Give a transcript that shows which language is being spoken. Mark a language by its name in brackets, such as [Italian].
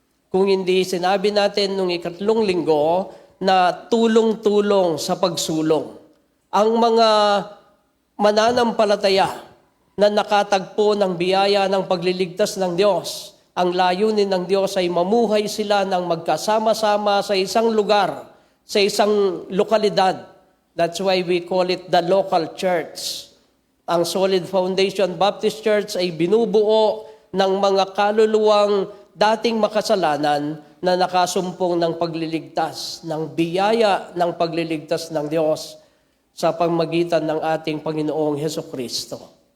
[Filipino] Kung hindi sinabi natin nung ikatlong linggo na tulong-tulong sa pagsulong. Ang mga mananampalataya na nakatagpo ng biyaya ng pagliligtas ng Diyos. Ang layunin ng Diyos ay mamuhay sila ng magkasama-sama sa isang lugar, sa isang lokalidad. [English] That's why we call it the local church. [Filipino] Ang Solid Foundation Baptist Church ay binubuo ng mga kaluluwang dating makasalanan na nakasumpong ng pagliligtas, ng biyaya ng pagliligtas ng Diyos sa pamamagitan ng ating Panginoong Hesukristo.